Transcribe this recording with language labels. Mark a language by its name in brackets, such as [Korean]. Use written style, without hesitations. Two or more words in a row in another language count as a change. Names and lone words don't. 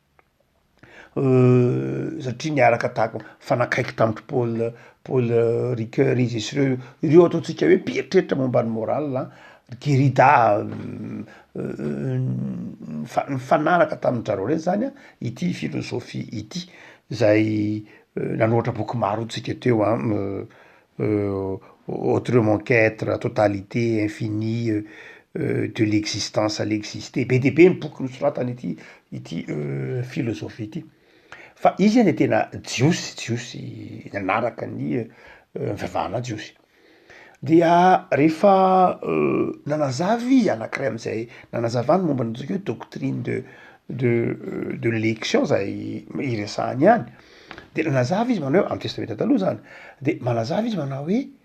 [Malagasy] satria niaraka tahako fanakaiky tamin'ry Paul Ricoeur izy sy ireo ataontsika hoe mpieritreritra momba ny moral Derrida fanaraka tamin-jareo reny zany ity filôzôfia ity zay nanoratra boky maro tsika teo [French] autrement qu'être totalité infinie de l'existence à l'exister [Malagasy] be de be ny boky nosoratany ity filôzôfia ity fa izy any tena jiosy nanaraka ny mivavahana jiosy dia rehefa nanazava izy anankiray am'izay nanazavany momba nantsika hoe [French] doctrine de l'élection [Malagasy] zay iresahany any de nanazava izy manao hoe amin'ny testamenta taloha zany de manazava izy manao hoe